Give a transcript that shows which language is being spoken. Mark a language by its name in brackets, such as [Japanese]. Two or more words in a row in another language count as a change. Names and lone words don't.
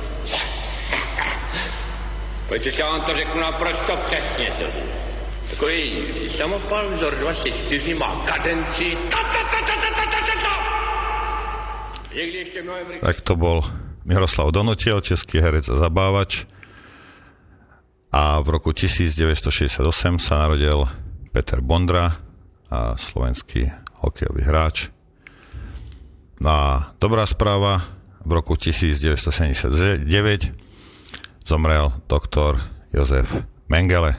[Czech] Pojďte se, vám to řeknu naprosto přesně, soudruzi. Takový samopal vzor 24 má kadenci. [Slovak] Tak to bol Miroslav Donutil, český herec a zabávač. A v roku 1968 sa narodil Peter Bondra, a slovenský hokejový hráč. No a dobrá správa, v roku 1979 zomrel doktor Josef Mengele.